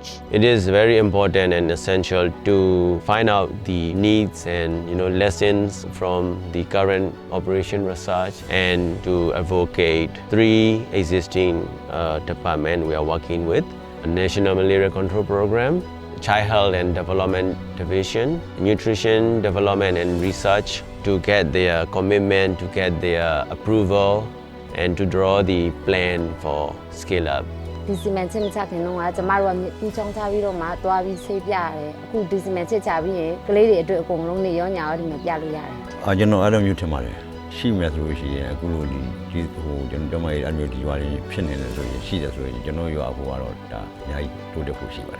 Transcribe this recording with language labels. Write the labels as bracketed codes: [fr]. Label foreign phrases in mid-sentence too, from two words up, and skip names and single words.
[en] It is very important and essential to find out the needs and lessons from the current operation research and to advocate 3 existing departments we are working with: a National Malaria Control Program, Child Health and Development Division, Nutrition Development and Research, to get their commitment, to get their approval and to draw the plan for scale up. [my] ဒီစီမံချက်ချခင်တော့ကျမတို့ကကူချောင်းချပြီးတော့မှတွားပြီးဆေးပြရတယ်အခုဒီစီမံချက်ချပြီးရင်ကလေးတွေအတွက်အကုန်လုံးနေရောညာရောဒီမှာပြလို့ရတယ် ကျွန်တော်အဲ့လိုမျိုးထင်ပါတယ်ရှိမယ်ဆိုလို့ရှိရင်အခုလိုဒီကျွန်တော်တို့အဲ့မျိုးဒီရွာတွေဖြစ်နေတယ်ဆိုရင်ရှိတယ်ဆိုရင်ကျွန်တော်ရွာအဖို့ကတော့ဒါအများကြီးတိုးတက်ဖို့ရှိပါတယ်